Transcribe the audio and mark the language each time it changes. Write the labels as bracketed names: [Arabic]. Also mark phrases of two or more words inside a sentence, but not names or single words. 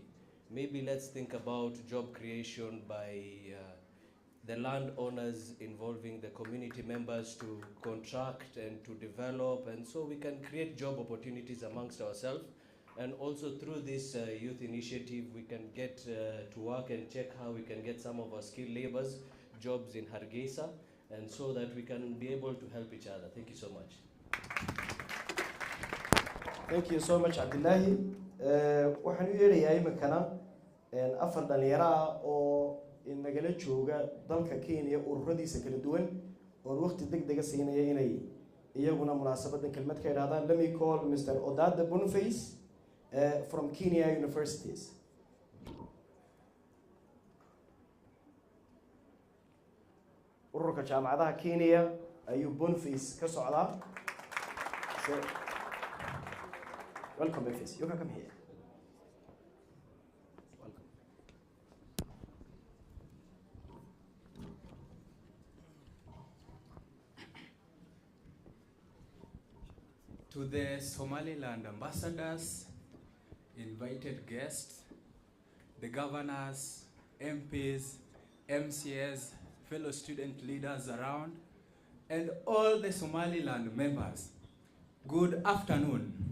[English] Maybe let's think about job creation by the landowners involving the community members to contract and to develop, and so we can create job opportunities amongst ourselves. And also through this youth initiative, we can get to work and check how we can get some of our skilled laborers jobs in Hargeisa, and so that we can be able to help each other. Thank you so much. Thank you so much, Abdullahi. [Somali] Waxaan u yeerayaa iminkana afar dhalinyaro ah oo nagala jooga dalka Kenya ururadiisa kala duwan oo waqti degdeg ah siinaya inay iyaguna munaasabadan kelmad ka yiraahdaan. [English] Let me call Mr. Odada Boniface from Kenya Universities. [Somali] ururka jaamacadaha Kenya ayuu Boniface ka socdaa. [English] So, welcome Boniface. You can come here. Welcome. To the Somaliland ambassadors, invited guests, the governors, MPs, MCS, fellow student leaders around, and all the Somaliland members, good afternoon.